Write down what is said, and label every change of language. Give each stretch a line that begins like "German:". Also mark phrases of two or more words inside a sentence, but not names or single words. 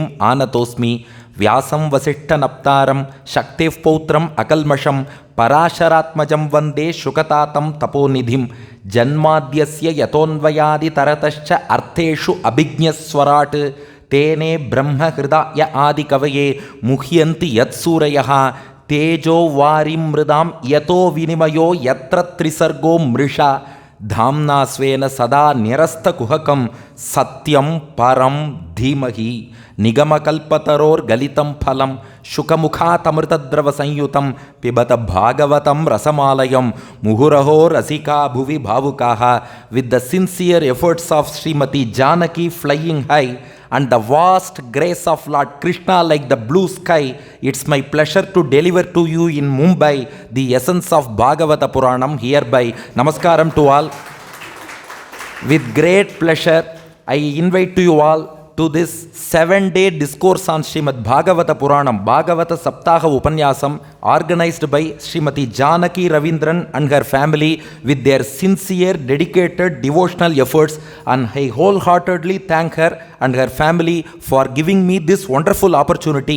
Sanskrit: ಆನತೋಸ್ಮಿ ವ್ಯಾಸಂ ವಸಿಷ್ಠನಪ್ತಾರಂ ಶಕ್ತಿಃ ಪೌತ್ರಂ ಅಕಲ್ಮಷಂ ಪರಾಶರಾತ್ಮಜಂ ವಂದೇ ಶುಕತಾತಂ ತಪೋನಿಧಿಂ ಜನ್ಮಾದ್ಯಸ್ಯ ಯತೋನ್ವಯಾದಿ ತರತಶ್ಚ ಅರ್ಥೇಷು ಅಭಿಜ್ಞಸ್ವರಾಟ್ ತೇನೇ ಬ್ರಹ್ಮಹೃದಯ ಆದಿಕವಯೇ ಮುಹ್ಯಂತಿ ಯತ್ಸೂರಯಃ ತೇಜೋ ವಾರಿಂ ಮೃದಾಂ ಯತೋ ವಿನಿಮಯೋ ಯತ್ರ ತ್ರಿಸರ್ಗೋ ಮೃಷಾ ಧಾಮ್ನಾ ಸ್ವೇನ ಸದಾ ನಿರಸ್ತಕುಹಕಂ ಸತ್ಯಂ ಪರಂ ಧೀಮಹಿ ನಿಗಮಕಲ್ಪತರೋರ್ಗಲಿತಂ ಫಲಂ ಶುಕಮುಖಾತಮೃತದ್ರವ ಸಂಯುತಂ ಪಿಬತ ಭಾಗವತಂ ರಸಮಾಲಯಂ ಮುಹುರಹೋ ರಸಿಕಾ ಭುವಿ ಭಾವುಕಾಃ
English: with the sincere efforts of Shrimati Janaki flying high and the vast grace of Lord Krishna like the blue sky, it's my pleasure to deliver to you in Mumbai the essence of Bhagavata Puranam hereby. Namaskaram to all. With great pleasure, I invite to you all to this 7-day discourse on Srimad Bhagavata Puranam, Bhagavata Saptaham Upanyasam, organized by Srimati Janaki Ravindran and her family with their sincere, dedicated, devotional efforts, and I wholeheartedly thank her and her family for giving me this wonderful opportunity.